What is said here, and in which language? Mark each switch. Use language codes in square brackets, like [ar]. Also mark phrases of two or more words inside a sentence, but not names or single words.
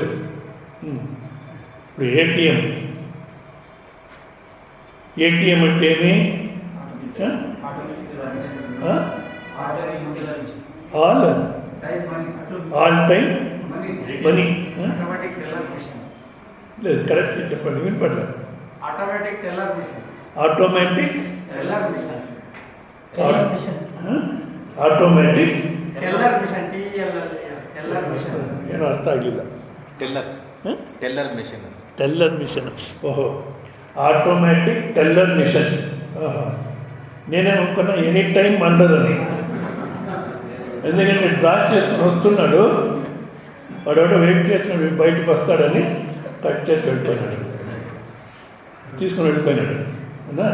[te] ఇప్పుడు ఏటీఎం అంటే ఏమి? [en] all time money. [te] లేదు, కరెక్ట్ చెప్పండి, వినపడలేదు. [kn] ఆటోమేటిక్ ಏನೋ ಅರ್ಥ ಆಗಲಿಲ್ಲ. [en] teller machine. ಓಹೋ, automatic teller machine. [te] నేనే అనుకున్నా [en] any time [te] మండదని. ఎందుకంటే డ్రా చేసుకుని వస్తున్నాడు, వాడు వెయిట్ చేస్తున్నాడు, బయటకు వస్తాడని కట్ చేసి వెళ్ళిపోయినాడు, తీసుకుని వెళ్ళిపోయినాడు అవునా.